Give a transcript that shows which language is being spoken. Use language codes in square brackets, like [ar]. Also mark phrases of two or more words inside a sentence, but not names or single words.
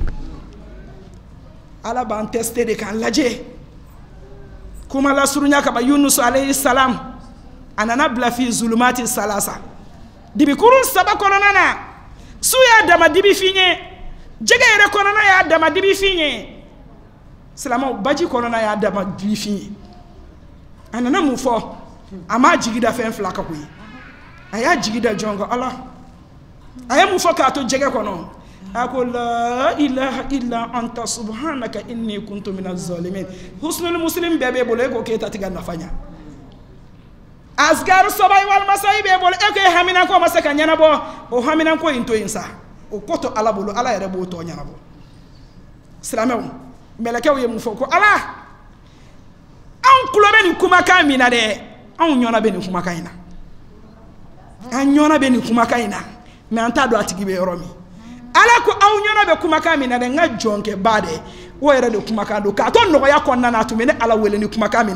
[bm] ala b'an tester de k'an lajɛ kuma la surunya kaba Yunus [ar] عليه السلام [bm] a nana bila [ar] في ظلمات ثلاث [bm] dibi kurun saba kɔnɔna na su y'a dama dibi fi ye jɛgɛ yɛrɛ kɔnɔna y'a dama dibi fi ye silamaw baji kɔnɔna y'a dama dibi fi ye a nana mun fɔ a m'a jigi da fɛn fila ka koyi a y'a jigi da jɔn kan ala a ye mun fɔ k'a to jɛgɛ kɔnɔ a ko [ar] لا إله إلا أنت سبحانك إني كنت من الظالمين [bm] husnul muslim bɛɛ b'e bolo e ko k'e ta tigɛ nafa ɲa asgar sobai wal masai b'e bolo e ko e hamina ko ma se ka ɲɛnabɔ o hamina ko in to yen sa o ko to ala bolo ala yɛrɛ b'o tɔ ɲɛnabɔ silamɛw mɛlɛkɛw ye mun fɔ ko ala anw tulo bɛ nin kumakan min na dɛ anw ɲɔna bɛ nin kumakan in na an ɲɔna bɛ nin kumakan in na mais an t'a dɔn a tigi bɛ yɔrɔ min ala ko aw ɲɔna bɛ kumakan min na dɛ n ka jɔnkɛba dɛ o yɛrɛ de kumakan don k'a to nɔgɔya kɔnɔna na a tun bɛ ne ala wele ni kumakan min